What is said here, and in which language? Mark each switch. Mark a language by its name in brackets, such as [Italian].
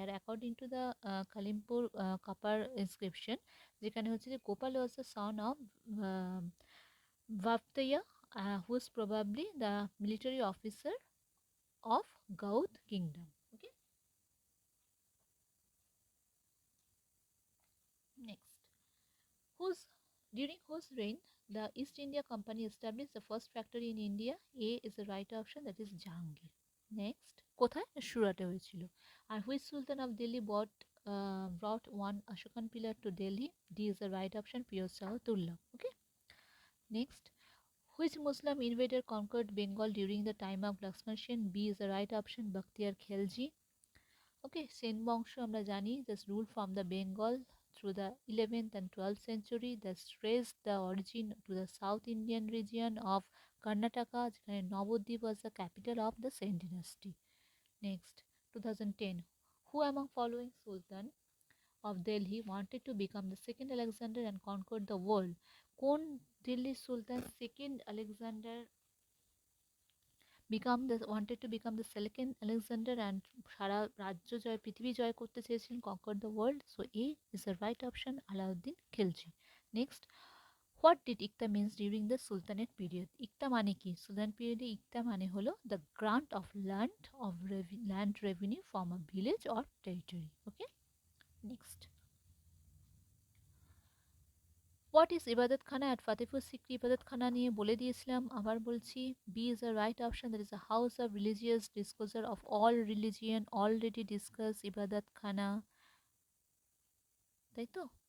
[English] আর according to the Kalimpur copper inscription, [Bangla] যেখানে হচ্ছে যে [English] Gopal was the son of Vapyata, who is probably the military officer of Gaud kingdom. Okay, next, whose during whose reign the East India Company established the first factory in India? A is the right option, that is Jahangir. Next, [Bangla] কোথায়? সুরাটে হয়েছিল। [English] আর which Sultan of Delhi brought one Ashokan pillar to Delhi? D is the right option, Firoz Shah Tughlaq. Okay, next, which Muslim invader conquered Bengal during the time of Lakshman Sen? B is the right option, Bakhtiyar Khalji. Okay, Sen [Bangla] বংশ আমরা জানি [English] just ruled from the Bengal through the 11th and 12th century, that traced the origin to the South Indian region of Karnataka, যেখানে Nabadwip was the capital of the Sen dynasty. Next, 2010, who among following Sultan of Delhi wanted to become the second Alexander and conquer the world? কোন দিল্লি সুলতান second Alexander wanted to become the second Alexander and [Bangla] সারা রাজ্য জয়, পৃথিবী জয় করতে চেয়েছিলেন, [English] conquer the world? So A is the right option, Alauddin Khilji. Next, what did ইকতা means during the Sultanate period? [Bangla] ইকতা মানে কি? সুলতান পিরিয়ডে ইকতা মানে হলো [English] the grant of land revenue from a village or territory. Okay, next, what is Ibadat Khana? At Fatehpur Sikri Ibadat Khana [Bangla] নিয়ে বলে দিয়েছিলাম, আবার বলছি, [English] B is the right option, that is the house of religious discourse of all religion, already discuss Ibadat Khana, তাই তো?